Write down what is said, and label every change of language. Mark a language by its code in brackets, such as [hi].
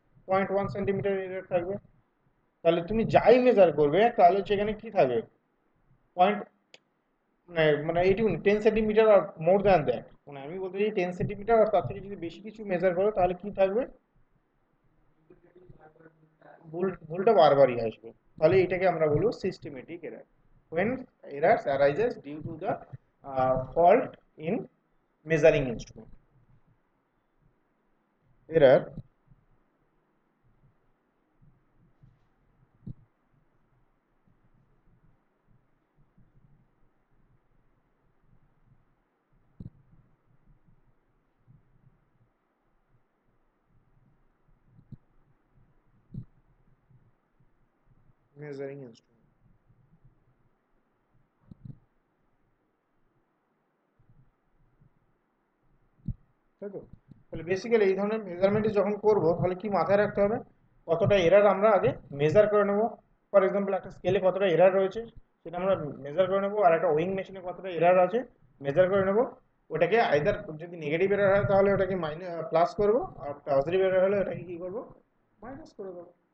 [bn] 0.1 centimetre error থাকবে। তাহলে তুমি যাই মেজার করবে তাহলে সেখানে কি থাকবে? পয়েন্ট, মানে এইটুকু 10 centimetre আর more than that, মানে আমি বলতে চাই 10 সেন্টিমিটার আর তার থেকে যদি বেশি কিছু মেজার করো তাহলে কি থাকবে? ভুলটা বারবারই আসবে। তাহলে এটাকে আমরা বলবো systematic error, [en] when errors arises due to the fault in measuring instrument. Error, measuring instrument, [bn] তাই তো। তাহলে বেসিক্যালি এই ধরনের মেজারমেন্ট যখন করব তাহলে কি মাথায় রাখতে হবে? কতটা এরার আমরা আগে মেজার করে নেব। [en] for example, [bn] একটা স্কেলে কতটা এরার রয়েছে সেটা আমরা মেজার করে নেব, আর একটা ওয়িং মেশিনে কতটা এরার আছে মেজার করে নেব। ওটাকে আইদার যদি নেগেটিভ এরার হয় তাহলে ওটাকে প্লাস করব, আর পজিটিভ এরার হলে ওটাকে কি করব, মাইনাস করে দেবো।